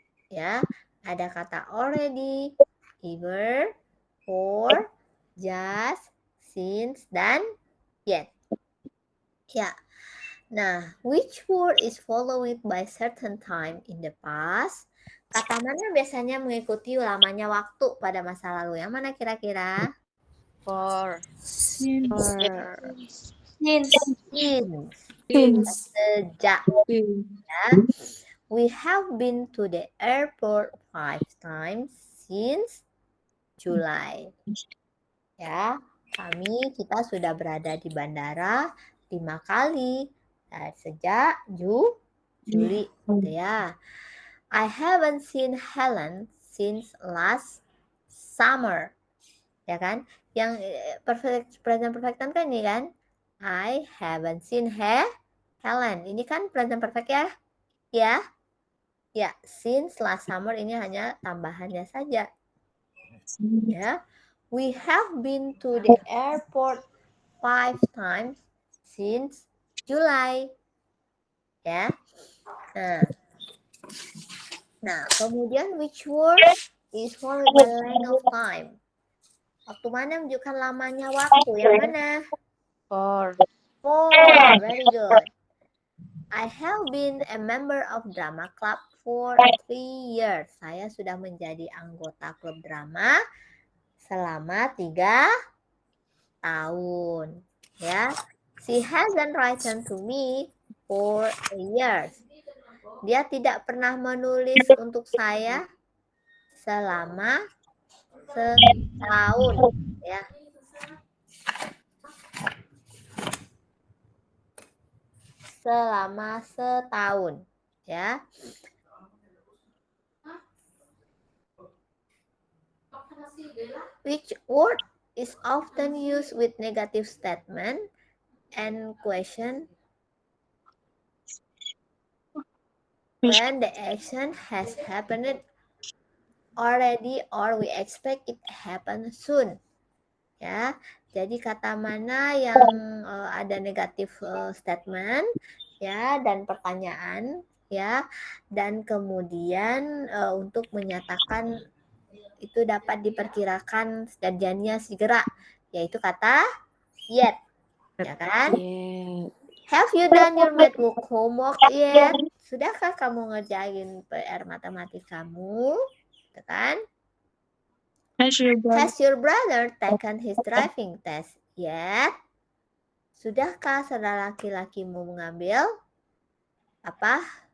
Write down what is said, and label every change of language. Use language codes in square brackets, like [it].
[id] Ya, ada kata already, ever, for, just, since, dan yet. Ya. [en] Nah, which word is followed by certain time in the past? [id] Kata mana biasanya mengikuti lamanya waktu pada masa lalu? Yang mana kira-kira? [en] For. Since. [id] Sejak. Ya. [en] We have been to the airport 5 times since July. [id] Ya, kita sudah berada di bandara 5 kali sejak Juli, gitu ya. [en] I haven't seen Helen since last summer, [id] ya kan? Yang present perfect kan ini kan? [en] I haven't seen Helen. [id] Ini kan present perfect ya? Ya, since last summer ini hanya tambahannya saja. Ya. We have been to the airport 5 times since July. Ya. Nah, kemudian [en] which word is followed by length of time? [id] Waktu mana menunjukkan lamanya waktu? Yang mana? [en] For. Very good. I have been a member of drama club for 3 years. [id] Saya sudah menjadi anggota klub drama selama 3 tahun. [en] Ya, she hasn't written to me for years. [id] Dia tidak pernah menulis untuk saya selama setahun. Ya. Selama setahun. Ya. [en] Which word is often used with negative statement and question when the action has happened already or we expect it happen soon. [id] Ya, jadi kata mana yang ada negatif statement ya dan pertanyaan ya, dan kemudian untuk menyatakan itu dapat diperkirakan terjadinya segera, yaitu kata yet, ya kan? [en] Have you done your math book homework yet? [id] Sudahkah kamu ngerjain PR matematikamu? Gitu kan? [en] Has your brother taken his driving test yet? [id] Sudahkah saudara laki-lakimu mengambil apa?